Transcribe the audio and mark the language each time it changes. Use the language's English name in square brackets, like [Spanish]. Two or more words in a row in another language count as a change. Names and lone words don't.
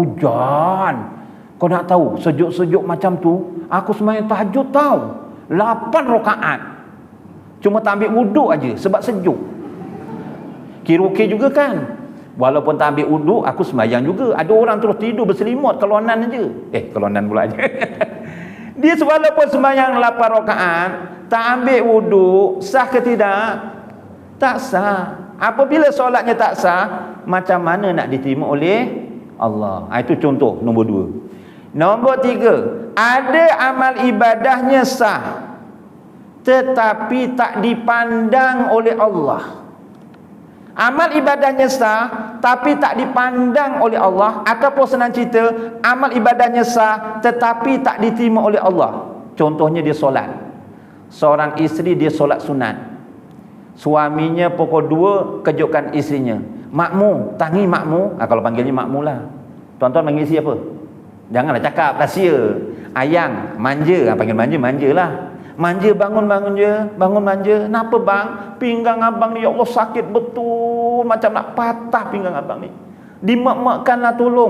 [Malay] Hujan. Kau nak tahu sejuk-sejuk macam tu, aku sembahyang tahajud tahu, 8 rakaat. Cuma tak ambil wuduk aja sebab sejuk. Kira-kira juga kan? Walaupun tak ambil wuduk, aku sembahyang juga. Ada orang terus tidur berselimut, kelonan aja. Kelonan pula aja. Dia walaupun sembahyang 8 rakaat, tak ambil wuduk, sah ke tidak? Tak sah. Apabila solatnya tak sah, macam mana nak diterima oleh Allah? Itu contoh nombor 2. Nombor 3, ada amal ibadahnya sah, tetapi tak dipandang oleh Allah. Amal ibadahnya sah tapi tak dipandang oleh Allah, ataupun senang cerita, amal ibadahnya sah tetapi tak diterima oleh Allah. Contohnya dia solat. Seorang isteri dia solat sunat. Suaminya pukul 2 kejutkan isterinya. Makmu, tangi makmu. Kalau panggilnya makmu lah. Tuan-tuan panggil isteri apa? Janganlah cakap rahsia. Ayang, manja. Panggil manja, manjalah. Manja, bangun manja. Kenapa bang? Pinggang abang ni, [Arabic] يا الله, [Malay] sakit betul, macam nak patah pinggang abang ni. Dimak-makkanlah, tolong.